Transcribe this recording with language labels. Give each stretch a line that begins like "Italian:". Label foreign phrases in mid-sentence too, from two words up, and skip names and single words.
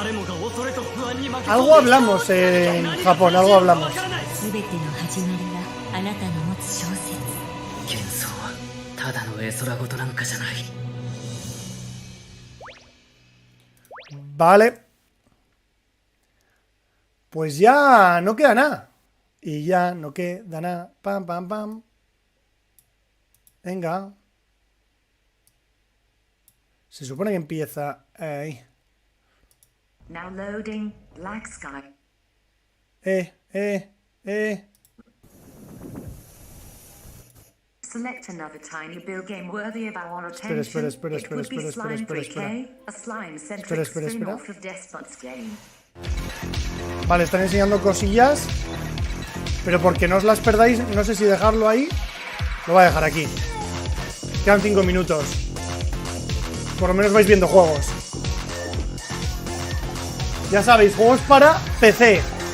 Spanish: Algo hablamos en Japón, algo hablamos.
Japanese: あなたの持つ小説。幻想はただの絵空事なんかじゃない。
Spanish: Vale. Pues ya no queda nada. Y ya no queda nada. Pam, pam, pam. Venga. Se supone que empieza ahí.
English: Now loading Black Sky. Select another tiny bill game worthy of our attention.
Spanish: Espera.
English: It would be Slime 3K, a slime-centric spin-off of Despot's game.
Spanish: Vale, están enseñando cosillas. Pero porque no os las perdáis, no sé si dejarlo ahí. Lo voy a dejar aquí. Quedan 5 minutos. Por lo menos vais viendo juegos. Ya sabéis, juegos para PC.